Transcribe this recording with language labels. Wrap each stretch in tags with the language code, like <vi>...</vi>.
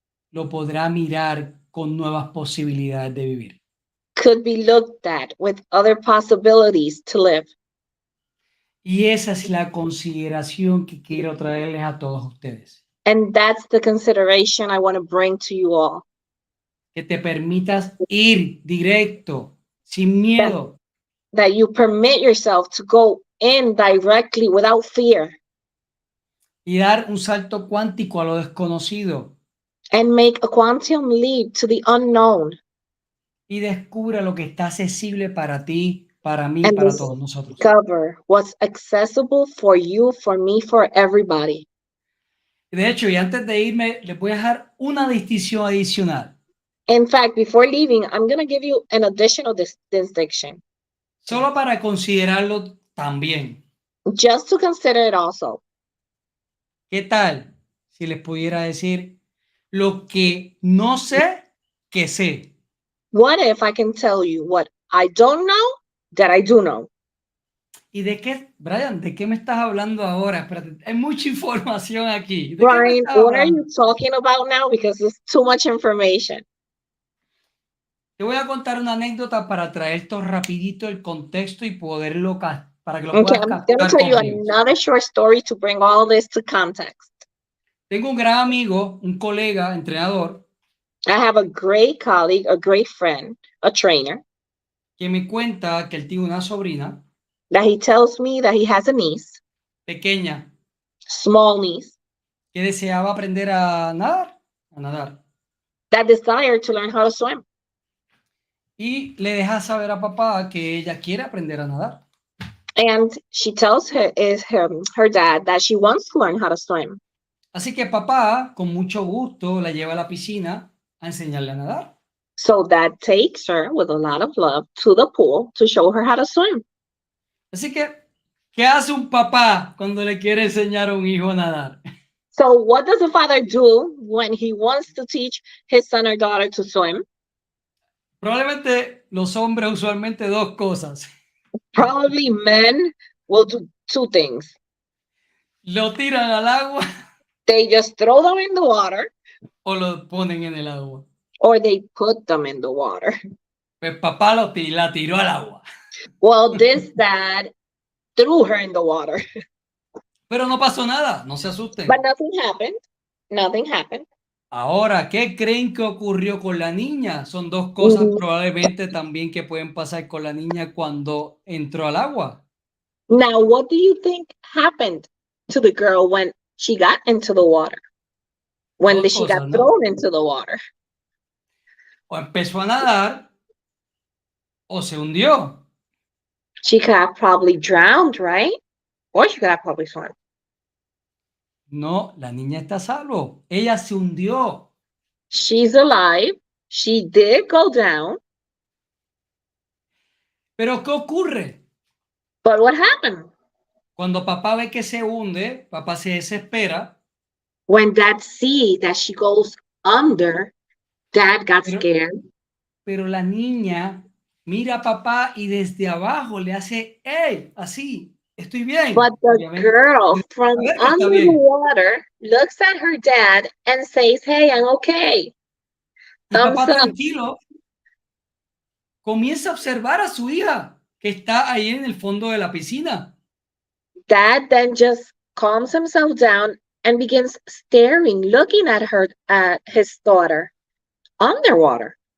<es>Lo podrá mirar con nuevas posibilidades de vivir.</es> <en>Could be looked at with other possibilities to live.</en> <es>Y esa es la consideración que quiero traerles a todos ustedes.</es> <en>And that's the consideration I want to bring to you all.</en> <es>Que te permitas ir directo, sin miedo.</es> <en>That you permit yourself to go in directly without fear.</en> <es>Y dar un salto cuántico a lo desconocido.</es> <en>And make a quantum leap to the unknown.</en> <es>Y descubra lo que está accesible para ti, para mí,</es> <en>and</en> <es>para todos nosotros.</es> <en>Discover what's accessible for you, for me, for everybody.</en> <es>De hecho, y antes de irme, les voy a dejar una distinción adicional.</es> <en>In fact, before leaving, I'm going to give you an additional distinction.</en> <es>Solo para considerarlo también.</es> <en>Just to consider it also.</en> <es>¿Qué tal si les pudiera decir lo que no sé que sé?</es> <en>What if I can tell you what I don't know that I do know?</en> <es>¿Y de qué, Bryan, de qué me estás hablando ahora? Espérate, hay mucha información aquí.</es> <en>Bryan, what are you talking about now? Because there's too much information.</en> <es>Te voy a contar una anécdota para traer esto rapidito el contexto y poderlo para que lo puedas captar.</es> <en>I'm going to tell you another short story to bring all this to context.</en> <es>Tengo un gran amigo, un colega, entrenador.</es> <en>I have a great colleague, a great friend, a trainer.</en> <es>Que me cuenta que él tiene una sobrina.</es> <en>That he tells me that he has a niece.</en> <es>Pequeña.</es> <en>Small niece.</en> <es>Que deseaba aprender a nadar.</es> <en>that desire to learn how to swim.</en> <es>Y le deja saber a papá que ella quiere aprender a nadar.</es> <en>And she tells her dad that she wants to learn how to swim.</en> <es>Así que papá, con mucho gusto, la lleva a la piscina a enseñarle a nadar.</es> <en>So dad takes her with a lot of love to the pool to show her how to swim.</en> <es>Así que, ¿qué hace un papá cuando le quiere enseñar a un hijo a nadar?</es> <en>So what does a father do when he wants to teach his son or daughter to swim?</en> <es>Probablemente los hombres usualmente dos cosas.</es> <en>Probably men will do two things.</en> <es>Lo tiran al agua</es> <en>They just throw them in the water</en> <es>o lo ponen en el agua.</es> <en>or they put them in the water.</en> <es>Pues papá la tiró al agua.</es> <en>Well, this dad threw her in the water.</en> <es>Pero no pasó nada, no se asusten.</es> <en>But nothing happened. Nothing happened.</en> <es>Ahora, ¿qué creen que ocurrió con la niña? Son dos cosas probablemente también que pueden pasar con la niña cuando entró al agua.</es> <en>Now, what do you think happened to the girl when she got into the water? When</en> <es>Dos</es> <en>she</en> <es>cosas,</es> <en>got</en> <es>¿no?</es> <en>thrown into the water?</en> <es>O empezó a nadar o se hundió.</es> <en>She got probably drowned, right? Or she got probably swim.</en> <es>No, la niña está a salvo. Ella se hundió.</es> <en>She's alive. She did go down.</en> <es>Pero ¿qué ocurre?</es> <en>But what happened?</en> <es>Cuando papá ve que se hunde, papá se desespera.</es> <en>When dad sees that she goes under, dad got scared.</en> <es>Pero la niña mira a papá y desde abajo le hace, ¡hey! Así, estoy bien.</es> <en>But the girl from under the water looks at her dad and says, hey, I'm okay.</en> <es>Y papá tranquilo comienza a observar a su hija que está ahí en el fondo de la piscina.</es> <en>Dad then just calms himself down and begins staring, looking at his daughter underwater.</en>